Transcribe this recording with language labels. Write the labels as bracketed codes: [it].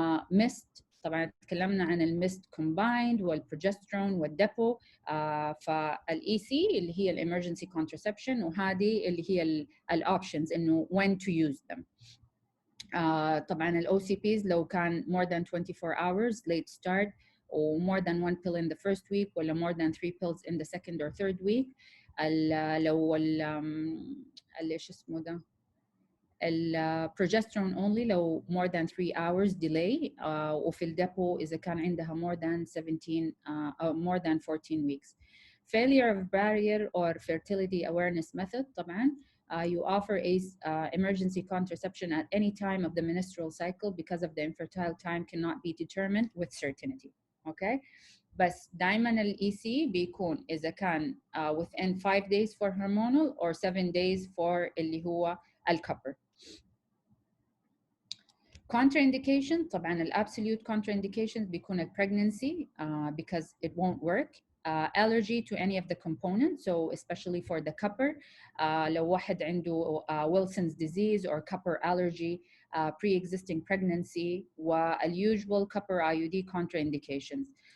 [ar] Mist طبعا تكلمنا عن المست combined والبروجسترون والديبو. فالاي سي اللي هي الامرجنسي contraception وهذه اللي هي الاوبشنز انه [en] when to use them. [ar] طبعا الاو سي بيز لو كان [en] more than 24 hours late start or more than 1 pill in the first week [ar] ولا [en] more than 3 pills in the second or third week. [ar] لو ايش اسمه ده البروجسترون only لو [en] more than 3 hours delay. [ar] وفي الديبو إذا كان عندها [en] more than 17 more than 14 weeks. Failure of barrier or fertility awareness method [ar] طبعا [en] you offer emergency contraception at any time of the menstrual cycle because of the infertile time cannot be determined with certainty. Okay. [ar] بس دائما الاي سي بيكون اذا كان [en] within 5 days for [ar] hormonal or 7 days for اللي هو الكبر. [en] Contraindication طبعا الابسوليوت contraindications [ar] بيكون [en] ال pregnancy because it won't work. Allergy to any of the components, so especially for the copper. [ar] لو واحد عنده [en] Wilson's disease or copper allergy, pre-existing pregnancy والusual copper IUD contraindications.